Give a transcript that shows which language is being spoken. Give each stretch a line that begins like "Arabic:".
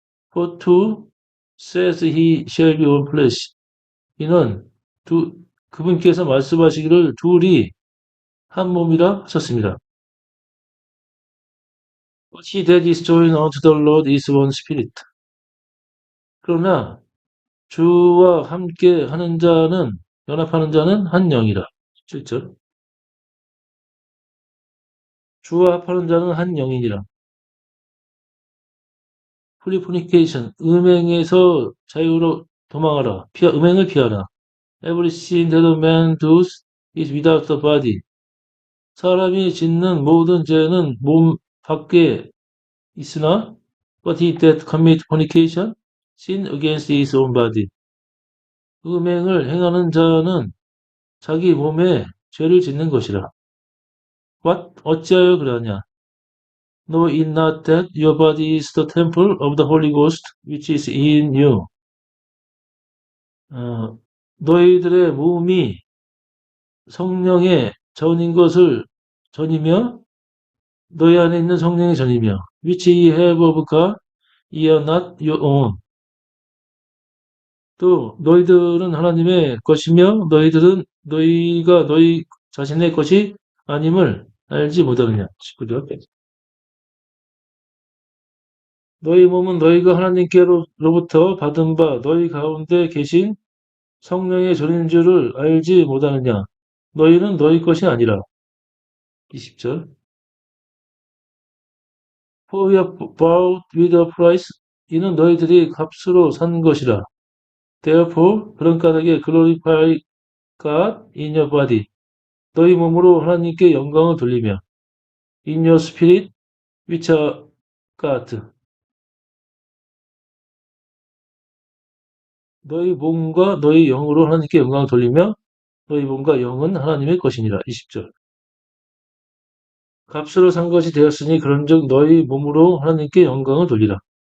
English: For two says he shall be one flesh.
Korean: 이는 그분께서 말씀하시기를 둘이 한 몸이라 하셨습니다.
English: But he that is joined unto the Lord is one spirit.
Korean: 그러나 주와 함께 연합하는 자는 한 영이라. 7절. 주와 합하는 자는 한 영이니라.
English: Flee fornication.
Korean: 음행에서 자유로 도망하라. 음행을 피하라.
English: Every sin that a man does is without the body.
Korean: 사람이 짓는 모든 죄는 몸 밖에 있으나
English: but he that commit fornication sin against his own body.
Korean: 음행을 행하는 자는 자기 몸에 죄를 짓는 것이라. What? 어찌하여 그러냐?
English: Know it not that your body is the temple of the Holy Ghost which is in you.
Korean: 너희들의 몸이 성령의 전인 것을 전이며 너희 안에 있는 성령의 전이며
English: which ye have of God, ye are not your own.
Korean: 또 너희들은 하나님의 것이며 너희들은 너희가 너희 자신의 것이 아님을 알지 못하느냐. 19절. 너희 몸은 너희가 하나님께로부터 받은 바 너희 가운데 계신 성령의 전인 줄을 알지 못하느냐. 너희는 너희 것이 아니라. 20절.
English: For we are bought with a price.
Korean: 이는 너희들이 값으로 산 것이라.
English: Therefore,
Korean: 그런 까닭에
English: glorify God in your body.
Korean: 너희 몸으로 하나님께 영광을 돌리며
English: in your spirit, which are God.
Korean: 너희 몸과 너희 영으로 하나님께 영광을 돌리며 너희 몸과 영은 하나님의 것이니라. 20절. 값으로 산 것이 되었으니 그런즉 너희 몸으로 하나님께 영광을 돌리라.